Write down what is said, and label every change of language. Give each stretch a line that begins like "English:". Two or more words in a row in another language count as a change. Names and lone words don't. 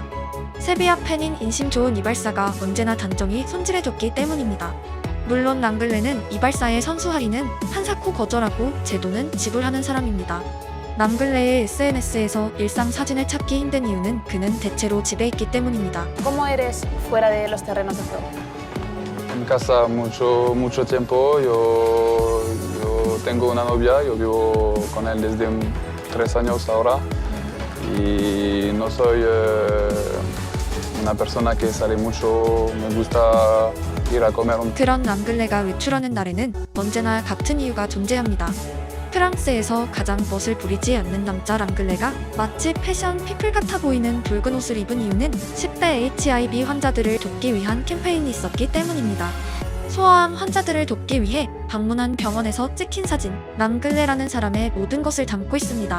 Korean: 세비야 팬인 인심 좋은 이발사가 언제나 단정히 손질해줬기 때문입니다. 물론 랑글레는 이발사의 선수 할인은 한사코 거절하고 제 돈은 지불하는 사람입니다. 랑글레의 SNS에서 일상 사진을 찾기 힘든 이유는 그는 대체로 집에 있기 때문입니다.
Spanish: ¿Cómo eres fuera de los terrenos de juego? En casa mucho tiempo. Yo tengo una novia, yo vivo con él desde 3 años ahora. Y no soy una persona que sale mucho, me gusta ir a comer un...
Korean: 그런 랑글레가 외출하는 날에는 언제나 같은 이유가 존재합니다. 프랑스에서 가장 멋을 부리지 않는 남자 랑글레가 마치 패션 피플 같아 보이는 붉은 옷을 입은 이유는 10대 HIV 환자들을 돕기 위한 캠페인이 있었기 때문입니다. 소아암 환자들을 돕기 위해 방문한 병원에서 찍힌 사진, 랑글레라는 사람의 모든 것을 담고 있습니다.